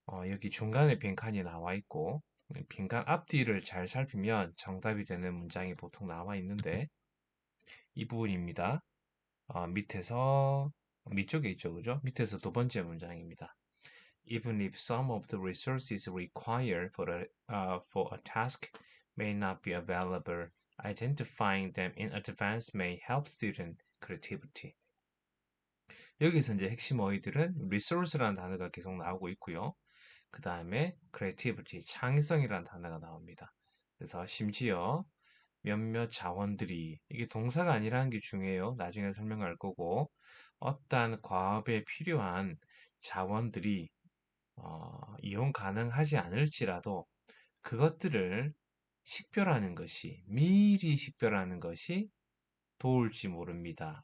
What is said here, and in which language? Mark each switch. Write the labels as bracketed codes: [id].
[ko] 여기 중간에 빈칸이 나와 있고, 빈칸 앞뒤를 잘 살피면 정답이 되는 문장이 보통 나와 있는데, 이 부분입니다. 밑에서, 밑쪽에 있죠, 그죠? 밑에서 두 번째 문장입니다. [en] Even if some of the resources required for a task may not be available, identifying them in advance may help student creativity. [ko] 여기서 이제 핵심 어휘들은 resource라는 단어가 계속 나오고 있고요. 그 다음에 creativity, 창의성이라는 단어가 나옵니다. 그래서 심지어 몇몇 자원들이, 이게 동사가 아니라는 게 중요해요. 나중에 설명할 거고, 어떠한 과업에 필요한 자원들이 이용 가능하지 않을지라도 그것들을 식별하는 것이, 미리 식별하는 것이 도울지 모릅니다.